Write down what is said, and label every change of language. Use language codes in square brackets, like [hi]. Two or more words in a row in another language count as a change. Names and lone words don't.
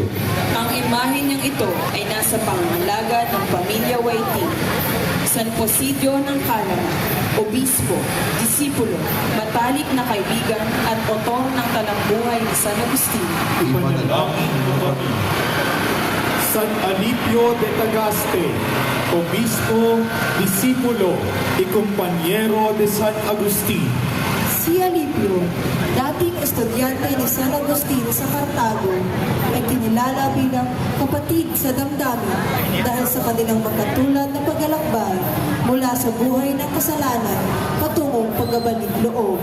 [tl] Ang imahe niyang ito ay nasa pangangalaga ng pamilya Waiting. San Posidio ng Calama, Obispo, Disipulo, matalik na kaibigan at otor ng talambuhay ni San Agustin. Ipanalangin mo kami. [es] San Alipio de Tagaste, Obispo, Disipulo, y Compañero de San Agustin. [tl] Si Alipio, dating estudyante ni San Agustin sa Cartago, ay kinilala bilang kapatid sa damdamin dahil sa kanilang magkatulad na paglalakbay mula sa buhay ng kasalanan patungong pagbabalik loob.